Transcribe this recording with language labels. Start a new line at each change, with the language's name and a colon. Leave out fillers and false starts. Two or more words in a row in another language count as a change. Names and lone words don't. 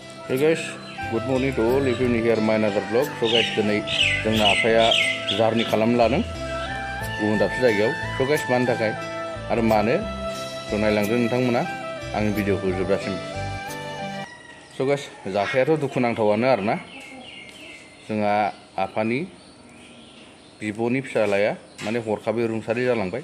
English: Hey guys, good morning to all. If you here my another vlog. So guys,
Bodo: दिनै जोंना आफाया जारनि खालामनो लादों गुबुन दाबसे जायगायाव.
English: So guys,
Bodo: मानि थाखाय आरो मानो थ' नायलांदो नोंथांमोना आंनि भिडिअखौ जोबजासिम.
English: So guys,
Bodo: जाथायाथ' दुखुनांथावानो आरोना. जोंहा आफानि बिब'नि फिसालाया माने हरखाबै रुंसारि जालांबाय.